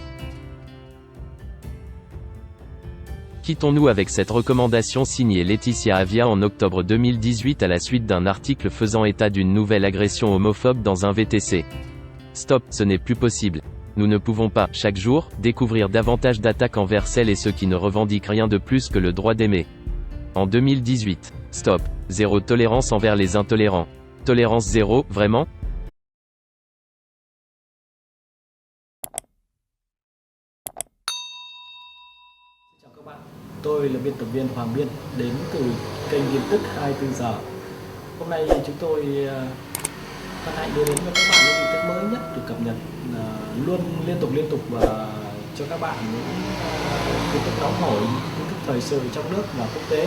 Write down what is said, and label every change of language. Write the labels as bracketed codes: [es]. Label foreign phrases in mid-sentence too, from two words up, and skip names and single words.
[fr] Quittons-nous avec cette recommandation signée Laetitia Avia en octobre 2018 à la suite d'un article faisant état d'une nouvelle agression homophobe dans un VTC. Stop, ce n'est plus possible. Nous ne pouvons pas, chaque jour, découvrir davantage d'attaques envers celles et ceux qui ne revendiquent rien de plus que le droit d'aimer. En 2018. Stop. Zéro tolérance envers les intolérants. Tolérance zéro, vraiment ? [vi] Chào các bạn, tôi là biên tập viên Hoàng Biên đến từ kênh tin tức 24 giờ. Hôm nay chúng tôi hân hạnh đưa đến cho các bạn những tin tức mới nhất được cập nhật luôn liên tục và cho các bạn những tin tức nóng hổi, tin tức thời sự trong nước và quốc tế.